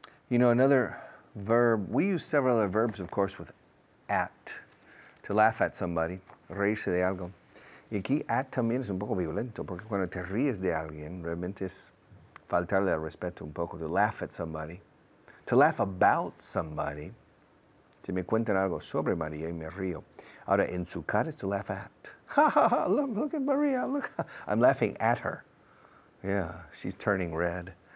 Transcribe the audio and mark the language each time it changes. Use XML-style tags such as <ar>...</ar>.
<en>You know, another verb, we use several other verbs, of course, with at, to laugh at somebody,</en> <es>reírse de algo. Y aquí at también es un poco violento, porque cuando te ríes de alguien, realmente es faltarle al respeto un poco,</es> <en>to laugh at somebody. To laugh about somebody,</en> <es>si me cuentan algo sobre María y me río. Ahora, en su cara es</es> <en>to laugh at. Ha ha ha, look at Maria, look. I'm laughing at her. Yeah, she's turning red.</en>